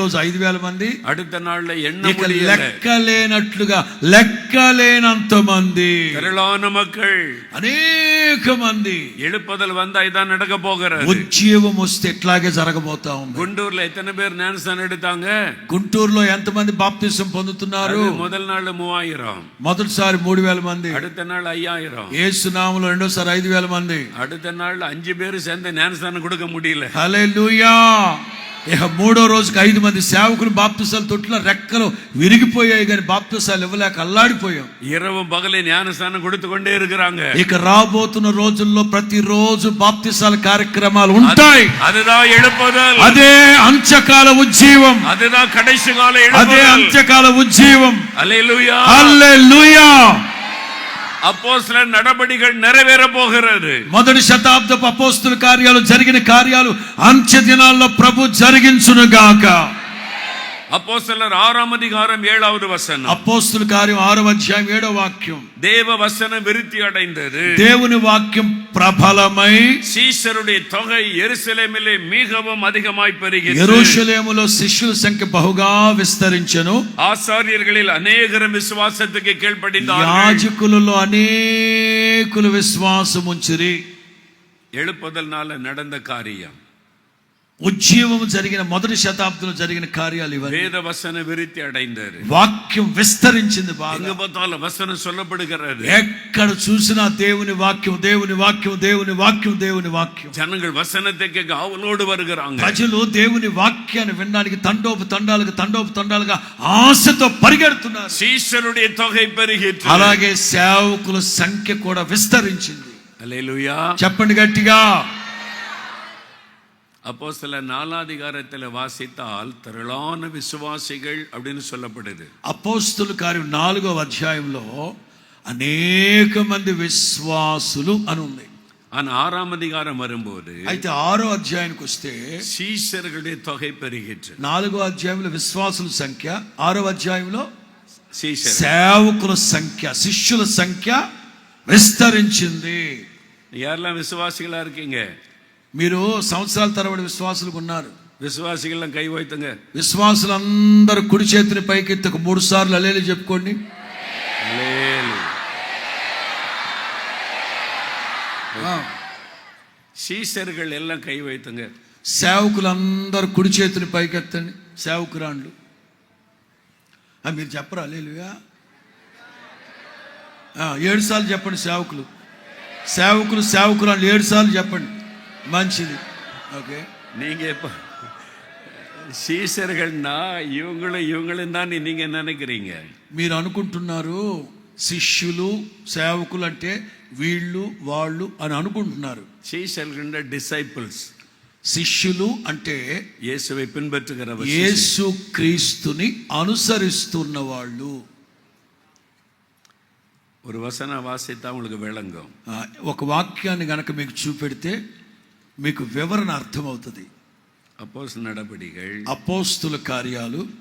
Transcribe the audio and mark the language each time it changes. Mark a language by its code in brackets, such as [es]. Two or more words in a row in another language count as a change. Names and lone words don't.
[te] రోజు 5000 మంది, [ta] அடுத்த நாள்ல எண்ண [te] ఇక [ta] முடியல [te] లెక్కలేనట్లుగా లెక్కలేనంత మంది, [ta] திரளான மக்கள், [te] అనేక మంది. [ta] எழுப்புதல் வந்தா இதான் நடக்க போகிறது. [te] ఉజ్జీవం వస్తే ఎట్లాగే జరగబోతా ఉంది. [ta] குண்டூர்ல எத்தனை பேர் ஞானஸ்நானம் எடுத்தாங்க? [te] గుంటూరులో ఎంతమంది బాప్తిసం పొందుతున్నారు? [ta] முதல் நாள்ல 3000, [te] మొదటిసారి 3000 మంది, [ta] அடுத்த நாள் 5000, [te] యేసు నామములో రెండోసారి 5000 మంది. [ta] அடுத்த நாள்ல 5 பேர் சேர்ந்து ஞானஸ்நானம் கொடுக்க முடியல. [te] హల్లెలూయా. ఇక మూడో రోజుకి 5 మంది సేవకులు బాప్తిసాల తొట్టిలో రెక్కలు విరిగిపోయాయి, కానీ బాప్తిసాలు ఇవ్వలేక అల్లాడిపోయాం. [ta] இரவும் பகலே ஞானஸ்நானம் கொடுத்து கொண்டே இருக்கிறாங்க. [te] ఇక రాబోతున్న రోజుల్లో ప్రతిరోజు బాప్తిసాల కార్యక్రమాలు ఉంటాయి. [ta] அதுதான் எழுப்புதல், [te] అదే అంత్యకాల ఉజ్జీవం, [ta] அதுதான் கடைசி கால [te] అదే [ta] எழுப்புதல். [te] అంత్యకాల ఉజ్జీవం. [ta] அல்லேலூயா. [te] హల్లెలూయా. [ta] அப்போஸ்தலர் நடபடிகள் நிறைவேற போகிறது. [te] మొదటి శతాబ్దపు అపోస్తల కార్యాలు జరిగిన కార్యాలు అంత్య దినాల్లో ప్రభు జరిగించునుగాక. [ta] அப்போஸ்தலர் 6వ அதிகாரம் 7வது வசனம். [te] అపోస్తల కార్యం 6వ అధ్యాయం 7వ వాక్యం. [ta] தேவ வசனம் விருத்தி அடைந்தது, [te] దేవుని వాక్యం ప్రబలమై [ta] சீஷருடைய தொகை எருசலேமிலே மிகவும் அதிகமாய் பெருகிற்று. [te] యెరూషలేములో శిష్యుల సంఖ్య బహుగా విస్తరించెను. [ta] ஆசாரியர்களில் அநேகரும் விசுவாசத்துக்கு கீழ்ப்படிந்தார்கள். [te] యాజకులలో అనేకులు విశ్వాసం ఉంచిరి. [ta] எழுப்புதல்னால நடந்த காரியம், [te] ఉజ్జీవము జరిగిన మొదటి శతాబ్దంలో జరిగిన కార్యాలు ఇవన్నీ. [ta] வேத వசన விருத்தி அடைந்தது, [te] వాక్యం విస్తరించింది [ta] எங்க [te] బాగా. [ta] பார்த்தாலும் வசனம் சொல்லப்படுகிறது. [te] ఎక్కడ చూసినా దేవుని వాక్యం, దేవుని వాక్యం, దేవుని వాక్యం, దేవుని వాక్యం. [ta] ஜனங்கள் வசனத்தை கேட்க ஆவலோடு வருகிறாங்க. [te] ప్రజలు దేవుని వాక్యాన్ని వినడానికి తండోపు తండాలుగా ఆశతో పరిగెడుతున్నారు. [ta] சீஷருடைய தொகை பெருகிற்று. [te] అలాగే సేవకుల సంఖ్య కూడా విస్తరించింది. [ta] அல்லேலூயா. [te] చెప్పండి గట్టిగా. [ta] அப்போஸ்தலர் 4వ அதிகாரத்தில் வாசித்தால் திரளான விசுவாசிகள் அப்படின்னு சொல்லப்படுது. [te] అపోస్తలుల కార్యం 4వ అధ్యాయంలో అనేక మంది విశ్వాసులు అని ఉంది. [ta] ஆனா 6వ அதிகாரம் வரும்போது [te] అయితే 6వ అధ్యాయానికి వస్తే [ta] சீஷர்களுடைய தொகை பெருகிற்று. [te] 4వ అధ్యాయంలో విశ్వాసుల సంఖ్య, 6వ అధ్యాయంలో [ta] சீஷர் [te] సేవకుల సంఖ్య, శిష్యుల సంఖ్య విస్తరించింది. [ta] யாரெல்லாம் விசுவாசிகளா இருக்கீங்க? [te] మీరు సంవత్సరాల తరబడి విశ్వాసులకు ఉన్నారు. [ta] விசுவாசிகள்லாம் கை வைத்துங்க. [te] విశ్వాసులందరూ కుడి చేతిని పైకెత్తి 3 సార్లు హల్లెలూయా చెప్పుకోండి. [ta] சீஷர்கள் எல்லாம் கை வைத்துங்க. [te] సేవకులందరూ కుడి చేతిని పైకెత్తండి. సేవకురాండ్లు మీరు చెప్పరా హల్లెలూయా? 7 సార్లు చెప్పండి. సేవకులు సేవకురాండ్లు 7 సార్లు చెప్పండి. మంచిది. ఓకే. [ta] நீங்க இப்ப சீஷர்கள்னா இவங்களும் தான் நீங்க நினைக்கிறீங்க. [te] మీరు అనుకుంటున్నారు శిష్యులు సేవకులు అంటే వీళ్ళు వాళ్ళు అని అనుకుంటున్నారు. [ta] சீஷர்கள் டிசைபிள்ஸ், [te] శిష్యులు అంటే [ta] இயேசுவை பின்பற்றுகிறவர், [te] యేసు క్రీస్తుని అనుసరిస్తున్న వాళ్ళు. [ta] ஒரு வசனம் வாசித்தா உங்களுக்கு விளங்கும். [te] ఒక వాక్యాన్ని గనక మీకు చూపెడితే మీకు వివరణ అర్థమవుతుంది. [ta] அப்போஸ்தலர் நடபடிகள் [te] అపోస్తుల కార్యాలు